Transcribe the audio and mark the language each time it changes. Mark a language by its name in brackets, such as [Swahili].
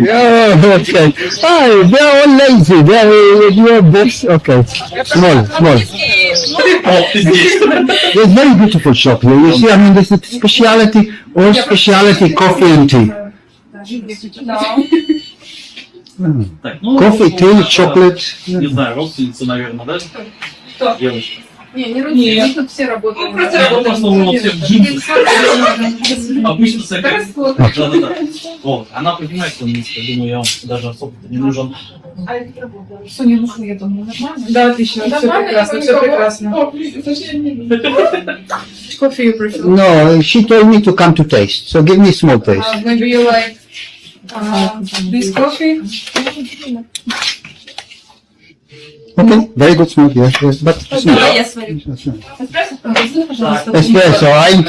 [English] Yeah, okay. Hi, they're all lazy. You're this. Okay, small. There's very beautiful shop here. You see, I mean, there's a specialty coffee and tea. Coffee, tea, chocolate. [Russian] Не знаю, родственница, наверное, да? Девочка. Нет, тут все работают. В основном все в джинсах. Обычно всякая. Да. Вот, она понимает, что я думаю, я вам даже особо-то не нужен. Что не нужно, я думаю, нормально? Да, отлично, все прекрасно. [English] Coffee you prefer? No, she told me to come to taste, so give me small taste. Maybe you like this coffee? Okay, very good small, yes, but small. Yes, Espresso.